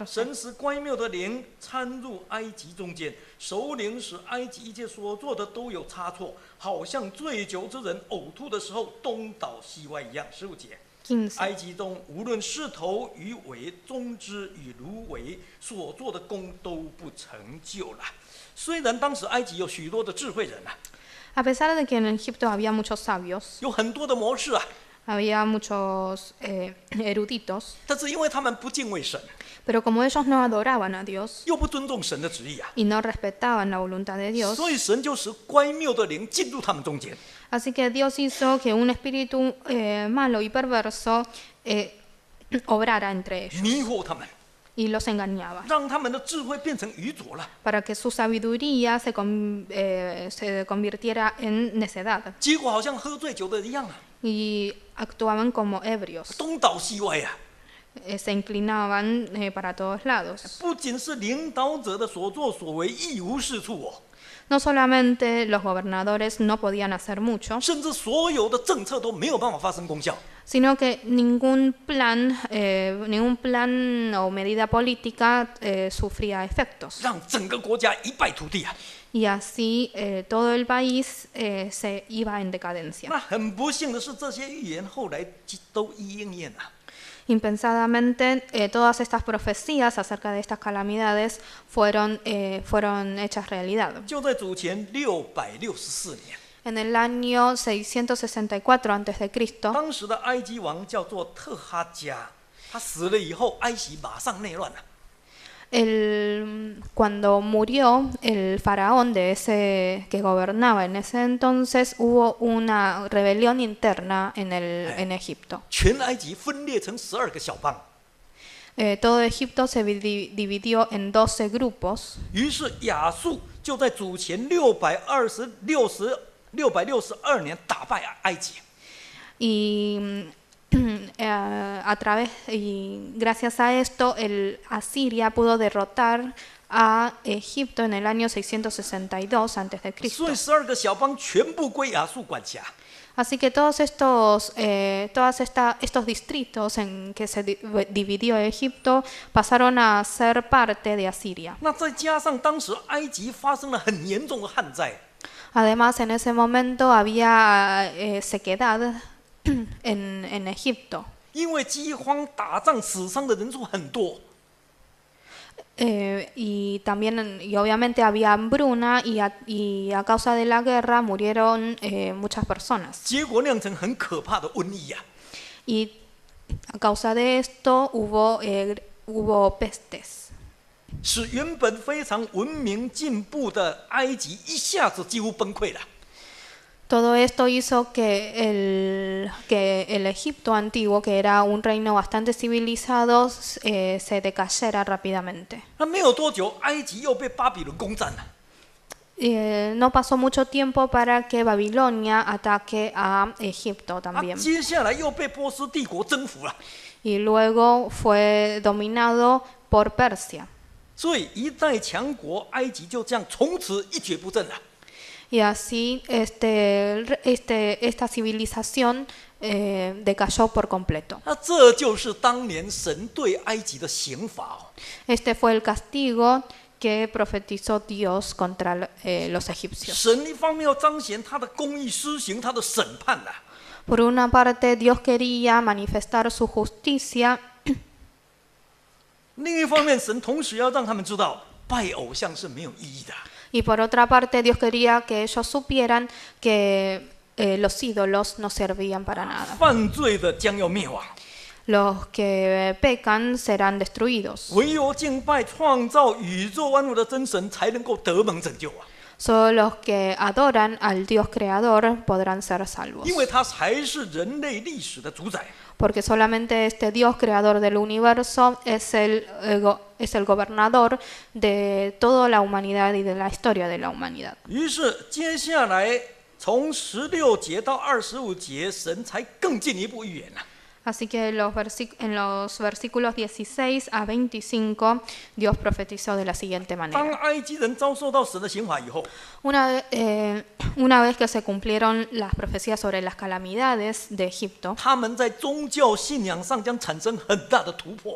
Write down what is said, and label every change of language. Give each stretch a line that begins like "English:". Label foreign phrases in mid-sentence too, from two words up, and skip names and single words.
Chinese: 神使乖谬的灵掺入埃及中间，首领使埃及一切所做的都有差错，好像醉酒之人呕吐的时候东倒西歪一样。15节。 15. 埃及中无论是头与尾、中枝与芦苇所做的工都不成就了。虽然当时埃及有许多的智慧人啊，
Spanish: A pesar de que en Egipto había muchos sabios,
Chinese: 有很多的谋士啊，
Spanish: había muchos eruditos,
Chinese: 但是因为他们不敬畏神，
Spanish: pero como ellos no adoraban a Dios
Chinese: 又不尊重神的旨意啊，
Spanish: y no respetaban la voluntad de Dios,
Chinese: 所以神就使乖谬的灵进入他们中间，
Spanish: así que Dios hizo que un espíritu malo y perverso obrara entre ellos
Chinese: 迷惑他们，
Spanish: y los engañaba,
Chinese: 让他们的智慧变成愚拙了。
Spanish: para que su sabiduría se convirtiera en necedad
Chinese: 结果好像喝醉酒的一样啊，
Spanish: y actuaban como ebrios,
Chinese: 东倒西歪啊。
Spanish: se inclinaban para todos lados.
Chinese: 不仅是领导者的所作所为一无是处哦，
Spanish: No solamente los gobernadores no podían hacer mucho,
Chinese: 甚至所有的政策都没有办法发生功效。
Spanish: sino que ningún plan o medida política sufría efectos.
Chinese: 让整个国家一败涂地啊！
Spanish: Y así todo el país se iba en decadencia.
Chinese: 那很不幸的是，这些预言后来都一应验了。
Spanish: Impensadamente, todas estas profecías acerca de estas calamidades fueron hechas realidad.
Chinese: 就在主前664年，
Spanish: En el año 664 a.C.,
Chinese: 当时的埃及王叫做特哈加，他死了以后，埃及马上内乱了。
Spanish: cuando murió el faraón que gobernaba en ese entonces, hubo una rebelión interna en Egipto.
Chinese: 全埃及分裂成12个小邦。
Spanish: Todo Egipto se dividió en 12 grupos.
Chinese: 于是亚述就在主前662年打败埃及。
Spanish: Y gracias a esto, Asiria pudo derrotar a Egipto en el año 662 a.C.
Chinese: 所以12个小邦全部归亚述管辖。
Spanish: Así que todos estos distritos en que se dividió Egipto pasaron a ser parte de Asiria.
Chinese: 那再加上当时埃及发生了很严重的旱灾，
Spanish: Además, en ese momento había sequedad en Egipto.
Chinese: 因为饥荒打仗死伤的人数很多，
Spanish: Y obviamente había hambruna y a causa de la guerra murieron muchas personas.
Chinese: 结果酿成很可怕的瘟疫啊！
Spanish: Y a causa de esto hubo pestes.
Chinese: 使原本非常文明进步的埃及一下子几乎崩溃了。
Spanish: Todo esto hizo que el Egipto antiguo, que era un reino bastante civilizado, se decayera rápidamente.
Chinese: 那没有多久，埃及又被巴比伦攻占了。
Spanish: No pasó mucho tiempo para que Babilonia ataque a Egipto también.
Chinese: 接下来又被波斯帝国征服了。
Spanish: Y luego fue dominado por Persia.
Chinese: 所以一代强国埃及就这样从此一蹶不振了。
Spanish: Y así esta civilización decayó por completo.
Chinese: 那这就是当年神对埃及的刑罚哦。
Spanish: Este fue el castigo que profetizó Dios contra los egipcios.
Chinese: 神一方面要彰显他的公义，施行他的审判呐。
Spanish: Por una parte, Dios quería manifestar su justicia.
Chinese: 另一方面，神同时要让他们知道，拜偶像是没有意义的。
Spanish: Y por otra parte, Dios quería que ellos supieran que los ídolos no servían para nada.
Chinese: 犯罪的将要灭亡，
Spanish: Los que pecan serán destruidos.
Chinese: 唯有敬拜创造宇宙万物的真神，才能够得蒙拯救啊！
Spanish: Solo los que adoran al Dios creador podrán ser salvos.
Chinese: 因为他才是人类历史的主宰。
Spanish: Porque solamente este Dios creador del universo es el gobernador de toda la humanidad y de la historia de la humanidad.
Chinese: 于是接下来从16节到25节，神才更进一步预言了。
Spanish: Así que en los versículos 16 a 25, Dios profetizó de la siguiente
Chinese: 当
Spanish: manera.
Chinese: 埃及人遭受到神的刑罚以后，
Spanish: Una vez que se cumplieron las profecías sobre las calamidades de Egipto,
Chinese: 他们在宗教信仰上将产生很大的突破。